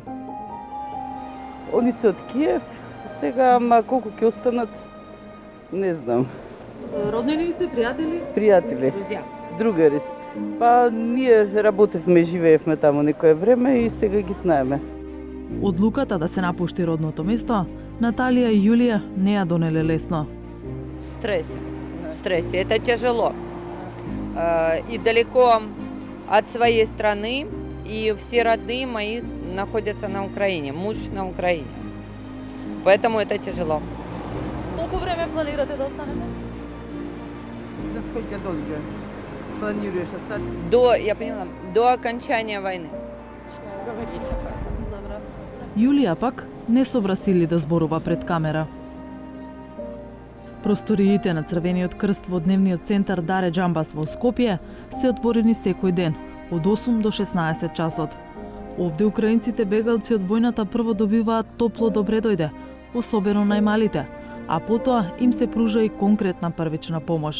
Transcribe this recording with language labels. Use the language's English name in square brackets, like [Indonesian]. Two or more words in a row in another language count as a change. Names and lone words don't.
[Macedonian] Они се од Киев, сега, ама колку ќе останат, не знам. Роднини ви се, пријатели? Пријатели, другари се. Па ние работевме, живеевме таму некое време и сега ги знаеме. Одлуката да се напушти родното место, Наталија и Јулија не ја донеле лесно. [Russian] Стресс. Это тяжело. И далеко от своей страны, и все родные мои находятся на Украине, муж на Украине. Поэтому это тяжело. [Macedonian] Колку време планирате да останете? [Russian] Да сколько долго планируешь остаться? Я поняла, до окончания войны. Говорите об этом. [Macedonian] Јулија пак не собра сили да зборува пред камера. Просториите на Црвениот крст во дневниот центар Даре Џамбас во Скопје се отворени секој ден, од 8 до 16 часот. Овде украинците бегалци од војната прво добиваат топло добре дојде, особено најмалите, а потоа им се пружа и конкретна првична помош.